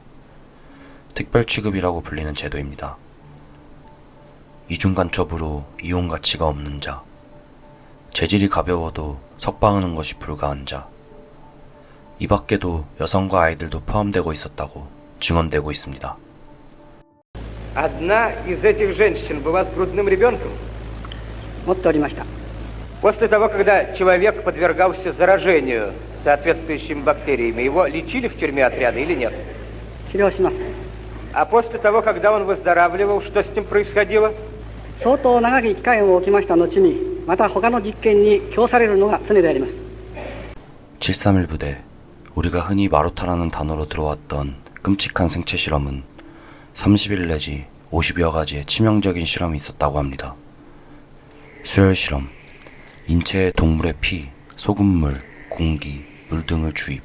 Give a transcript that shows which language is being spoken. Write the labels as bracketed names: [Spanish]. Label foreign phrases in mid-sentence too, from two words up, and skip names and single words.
[Korean] 특별취급이라고 불리는 제도입니다. 이중간첩으로 이용 가치가 없는 자, 재질이 가벼워도 석방하는 것이 불가한 자, 이 밖에도 여성과 아이들도 포함되고 있었다고 증언되고 있습니다. [Russian] Одна из этих женщин была с грудным ребенком. После того, когда человек подвергался заражению соответствующими бактериями, его лечили в тюрьме отряда или нет? А после того, когда он выздоравливал, что с ним происходило? [Japanese] 相当長き期間を置きました後にまた他の実験に供されるのが常であります。 [Korean] 731 부대, 우리가 흔히 마루타라는 단어로 들어왔던 끔찍한 생체 실험은 30일 내지 50여 가지의 치명적인 실험이 있었다고 합니다. 수혈 실험, 인체에 동물의 피, 소금물, 공기, 물 등을 주입.